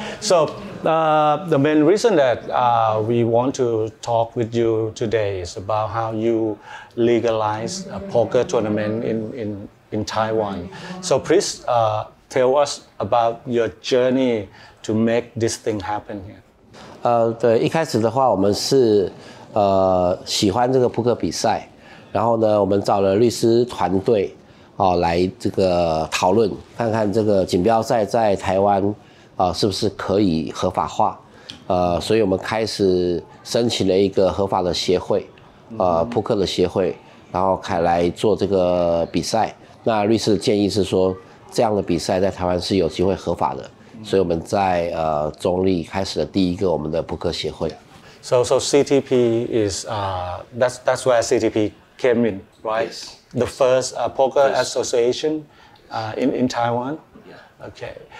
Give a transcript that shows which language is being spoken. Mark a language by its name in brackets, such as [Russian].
[English] So the main reason that we want to talk with you today is about how you legalize a poker tournament in Taiwan. So please tell us about your journey to make this thing happen here. [Chinese] 对，一开始的话，我们是喜欢这个扑克比赛，然后呢，我们找了律师团队来这个讨论，看看这个锦标赛在台湾是不是可以合法化。所以我们开始申请了一个合法的协会，扑克的协会，然后来做这个比赛。那律师的建议是说，这样的比赛在台湾是有机会合法的。所以我们在中立开始了第一个我们的扑克协会。 [English] So CTP is that's where CTP came in, right? Yes. The first poker association in Taiwan. Yeah. Okay.